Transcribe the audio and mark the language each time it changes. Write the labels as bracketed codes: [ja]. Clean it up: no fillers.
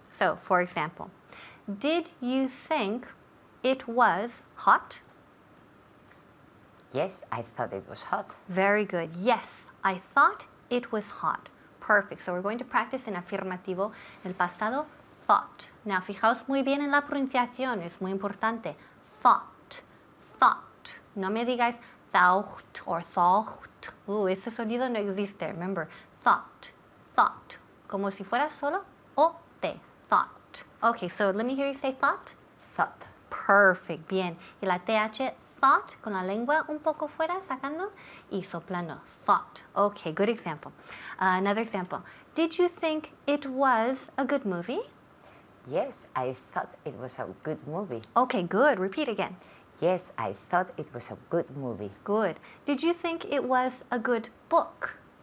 [en] So, for example, did you think it was hot? Yes, I thought it was hot. Very good. Yes, I thought it was hot. Perfect. So we're going to practice in [es] afirmativo, el pasado [en] thought. [es] Now, fijaos muy bien en la pronunciación, es muy importante. Thought, thought. No me digáis thought or thought. Ese sonido no existe. Remember, thought, thought. Como si fuera solo O-T, thought. [en] Okay, so let me hear you say thought. Thought. Perfect, bien. [es] Y la TH, thought, con la lengua un poco fuera, sacando y soplando. [en] Thought. Okay, good example. Another example. Did you think it was a good movie? Yes, I thought it was a good movie. Okay, good. Repeat again. Yes, I thought it was a good movie. Good. Did you think it was a good book?